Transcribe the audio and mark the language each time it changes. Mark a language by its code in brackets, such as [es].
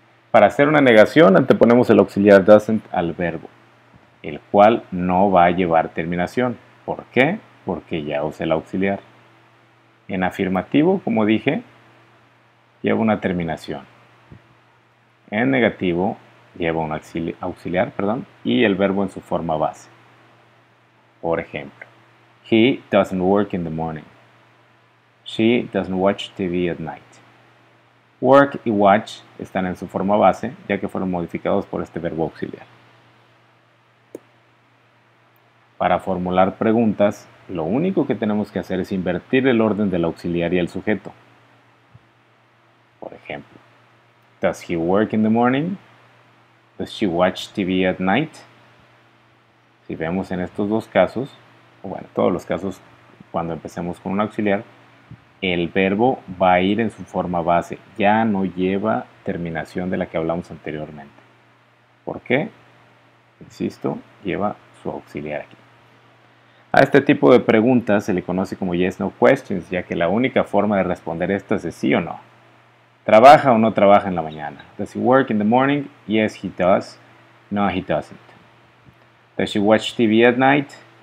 [es] Para hacer una negación anteponemos el auxiliar doesn't al verbo, el cual no va a llevar terminación. ¿Por qué? Porque ya usé el auxiliar. En afirmativo, como dije, lleva una terminación. En negativo lleva un auxiliar, y el verbo en su forma base. [en] Por ejemplo, he doesn't work in the morning. She doesn't watch TV at night. [es] Work y watch están en su forma base, ya que fueron modificados por este verbo auxiliar. Para formular preguntas, lo único que tenemos que hacer es invertir el orden del auxiliar y el sujeto. [en] Por ejemplo, does he work in the morning? Does she watch TV at night? [es] Si vemos en estos dos casos, o bueno, todos los casos, cuando empecemos con un auxiliar, el verbo va a ir en su forma base, ya no lleva terminación de la que hablamos anteriormente. ¿Por qué? Insisto, lleva su auxiliar aquí. A este tipo de preguntas se le conoce como yes no questions, ya que la única forma de responder estas es sí o no. ¿Trabaja o no trabaja en la mañana? [en] Does he work in the morning? Yes, he does. No, he doesn't. Does she watch TV at night?